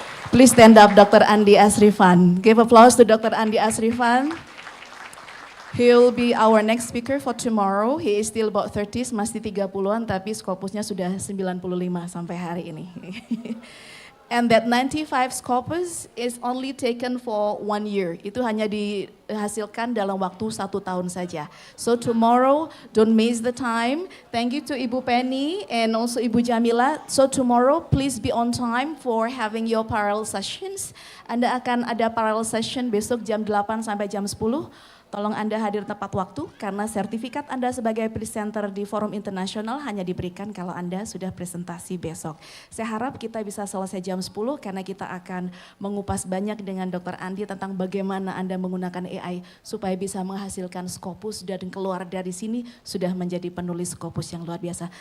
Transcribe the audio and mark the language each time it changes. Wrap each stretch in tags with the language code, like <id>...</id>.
<en>Please stand up, Dr. Andi Asrifan. Give applause to Dr. Andi Asrifan.</en> <id>He will be our next speaker for tomorrow.</id> <en>He is still about 30s,</en> <id>masih 30-an, tapi Scopusnya sudah 95 sampai hari ini.</id> <en>And that 95 Scopus is only taken for 1 year.</en> <id>Itu hanya dihasilkan dalam waktu 1 tahun saja.</id> <en>So tomorrow, don't miss the time. Thank you to Ibu Penny and also Ibu Jamila. So tomorrow, please be on time for having your parallel sessions.</en> <id>Anda akan ada parallel session besok jam 8 sampai jam 10. Tolong Anda hadir tepat waktu karena sertifikat Anda sebagai presenter di forum internasional hanya diberikan kalau Anda sudah presentasi besok. Saya harap kita bisa selesai jam 10 karena kita akan mengupas banyak dengan Dr. Andi tentang bagaimana Anda menggunakan AI supaya bisa menghasilkan Scopus dan keluar dari sini sudah menjadi penulis Scopus yang luar biasa.</id>